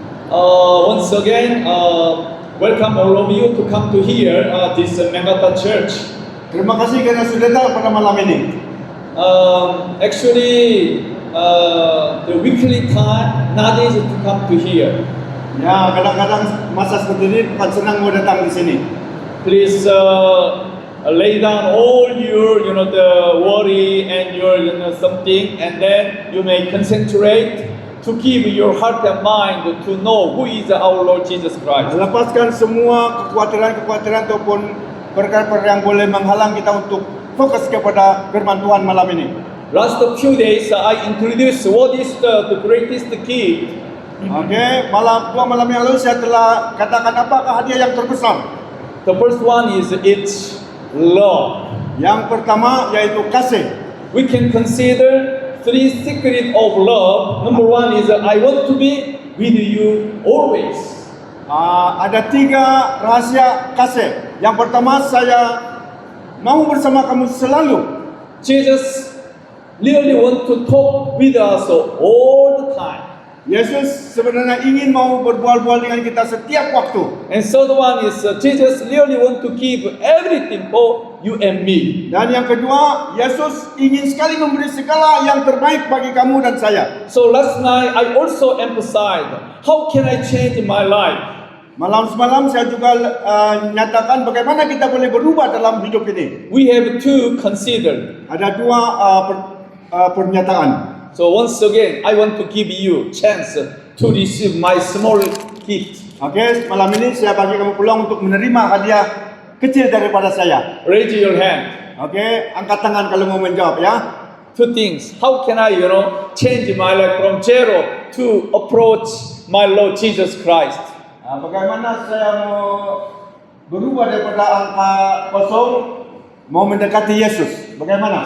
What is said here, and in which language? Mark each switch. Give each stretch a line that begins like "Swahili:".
English: Once again, welcome all of you to come to here, this Megata Church.
Malay: Terima kasih karena sudah datang pada malam ini.
English: Actually, the weekly time not easy to come to here.
Malay: Ya, kadang-kadang masa seperti ini bukan senang mau datang di sini.
English: Please lay down all your, the worry and your, something, and then you may concentrate to give your heart and mind to know who is our Lord Jesus Christ.
Malay: Lepaskan semua kekhawatiran ataupun perkara-perkara yang boleh menghalang kita untuk fokus kepada firman Tuhan malam ini.
English: Last few days I introduced what is the greatest gift.
Malay: Oke, malam yang lalu saya telah katakan apakah hadiah yang terbesar.
English: The first one is it's love.
Malay: Yang pertama yaitu kasih.
English: We can consider three secrets of love. Number one is I want to be with you always.
Malay: Ada 3 rahasia kasih. Yang pertama, saya mau bersama kamu selalu.
English: Jesus really want to talk with us all the time.
Malay: Yesus sebenarnya ingin mau berbual-bual dengan kita setiap waktu.
English: And third one is Jesus really want to give everything for you and me.
Malay: Dan yang kedua, Yesus ingin sekali memberi segala yang terbaik bagi kamu dan saya.
English: So last night I also emphasized how can I change my life.
Malay: Malam semalam saya juga nyatakan bagaimana kita boleh berubah dalam hidup ini.
English: We have to consider.
Malay: Ada dua pernyataan.
English: So once again, I want to give you chance to receive my small gift.
Malay: Oke, malam ini saya bagi kamu peluang untuk menerima hadiah kecil daripada saya.
English: Raise your hand.
Malay: Oke, angkat tangan kalau mau menjawab ya.
English: Two things. How can I, change my life from zero to approach my Lord Jesus Christ?
Malay: Bagaimana saya mau berubah daripada angka kosong mau mendekati Yesus? Bagaimana?